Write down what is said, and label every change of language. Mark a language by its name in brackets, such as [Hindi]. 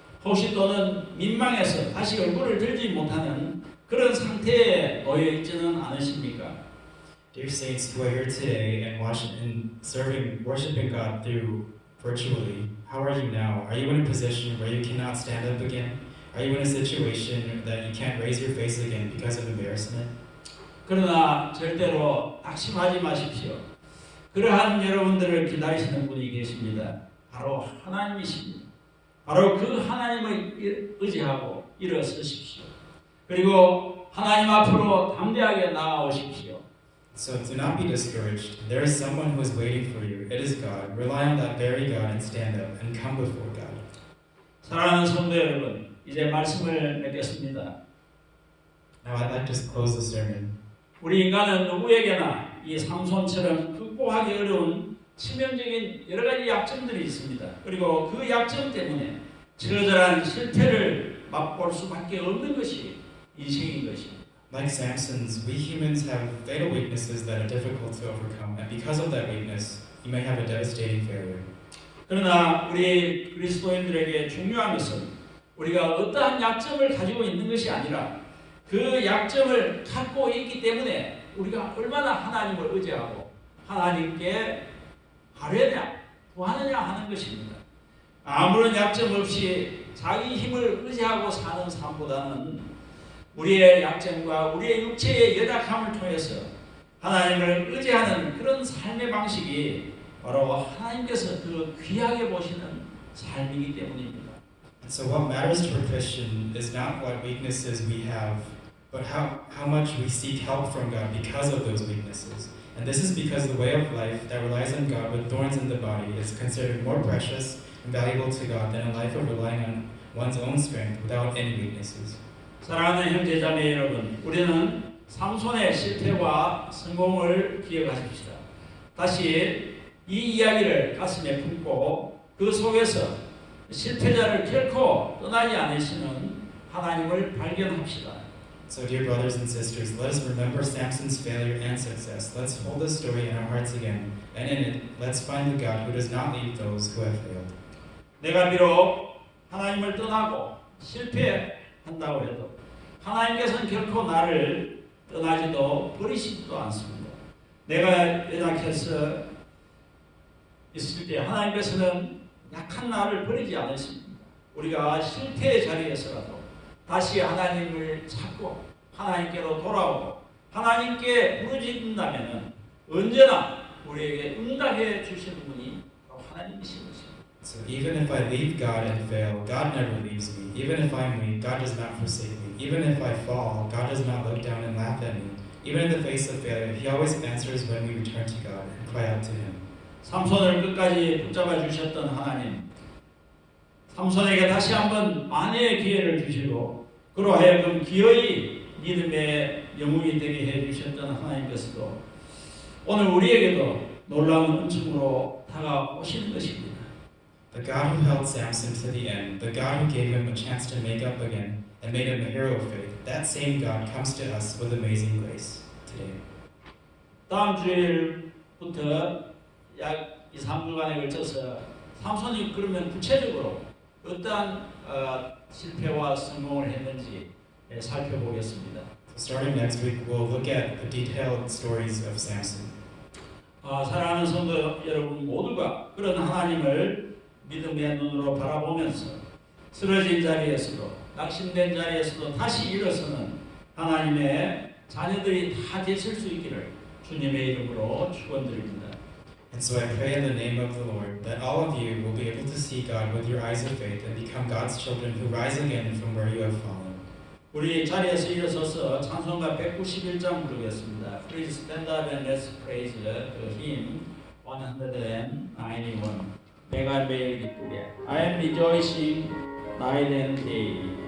[Korean] 혹시 또는 민망해서 다시 얼굴을 들지 못하는 그런 상태에 놓여 있지는 않으십니까? [English] Dear saints who are here today and worshiping God through virtually, how are you now? Are you in a position where you cannot stand up again? Are you in a situation that you can't raise your face again because of embarrassment? [Korean] 그러나 절대로 낙심하지 마십시오. 그러한 여러분들을 기다리시는 분이 계십니다. 바로 하나님이십니다. 바로 그 하나님을 의지하고 일어서십시오. 그리고 하나님 앞으로 담대하게 나아오십시오. [English] So do not be discouraged. There is someone who is waiting for you. It is God. Rely on that very God and stand up and come before God. [Korean] 사랑하는 성도 여러분, 이제 말씀을 맺겠습니다. [English] Now I'd like to close the sermon. [Korean] 우리 인간은 누구에게나 이 삼손처럼 극복하기 어려운 치명적인 여러 가지 약점들이 있습니다. 그리고 그 약점 때문에 처절한 실패를 맛볼 수밖에 없는 것이 인생인 것입니다. [English] Like Samson's, we humans have fatal weaknesses that are difficult to overcome, and because of that weakness, you may have a devastating failure. [Korean] 그러나 우리 그리스도인들에게 중요한 것은 우리가 어떠한 약점을 가지고 있는 것이 아니라 그 약점을 갖고 있기 때문에 우리가 얼마나 하나님을 의지하고 하나님께 바르냐, 구하느냐 하는 것입니다. 아무런 약점 없이 자기 힘을 의지하고 사는 삶보다는 우리의 약점과 우리의 육체의 연약함을 통해서 하나님을 의지하는 그런 삶의 방식이 바로 하나님께서 그 귀하게 보시는 삶이기 때문입니다. [English] And so what matters to a Christian is not what weaknesses we have, but how much we seek help from God because of those weaknesses. And this is because the way of life that relies on God with thorns in the body is considered more precious and valuable to God than a life of relying on one's own strength without any weaknesses. [Korean] 사랑하는 형제자매 여러분, 우리는 삼손의 실패와 성공을 기억하십시다. 다시 이 이야기를 가슴에 품고 그 속에서 실패자를 결코 떠나지 않으시는 하나님을 발견합시다. [English] So, dear brothers and sisters, let us remember Samson's failure and success. Let's hold this story in our hearts again, and in it, let's find the God who does not leave those who have failed. [Korean] 내가 비록 하나님을 떠나고 실패한다고 해도 하나님께서는 결코 나를 떠나지도 버리시지도 않습니다. 내가 연약해서 있을 때 하나님께서는 약한 나를 버리지 않으십니다. 우리가 실패의 자리에서라도 다시 하나님을 찾고 하나님께로 돌아오고 하나님께 부르짖는다면 언제나 우리에게 응답해 주시는 분이 바로 하나님이신 것입니다. [English] So even if I leave God and fail, God never leaves me. Even if I'm weak, God does not forsake me. Even if I fall, God does not look down and laugh at me. Even in the face of failure, He always answers when we return to God and cry out to Him. [Korean] 삼손을 끝까지 붙잡아 주셨던 하나님, 삼손에게 다시 한번 만회의 기회를 주시고 그로 하여금 기어이 믿음의 영웅이 되게 해주셨던 하나님께서도 오늘 우리에게도 놀라운 은총으로 다가오시는 것입니다. [English] The God who held Samson to the end, the God who gave him a chance to make up again and made him a hero of faith, that same God comes to us with amazing grace today. [Korean] 다음 주일부터 약 2, 3주간에 걸쳐서 삼손이 그러면 구체적으로 어떠한 실패와 성공을 했는지 살펴보겠습니다. [English] So starting next week, we'll look at the detailed stories of Samson. [Korean] 사랑하는 성도 여러분 모두가 그런 하나님을 믿음의 눈으로 바라보면서 쓰러진 자리에서도 낙심된 자리에서도 다시 일어서는 하나님의 자녀들이 다 되실 수 있기를 주님의 이름으로 축원드립니다. [English] And so I pray in the name of the Lord that all of you will be able to see God with your eyes of faith and become God's children who rise again from where you have fallen. [Korean] 우리 자리에서 일어서서 찬송가 191장 부르겠습니다. [English] Please stand up and let's praise the hymn 191. [Korean] 내가 매일 기쁘게 I am rejoicing night and day.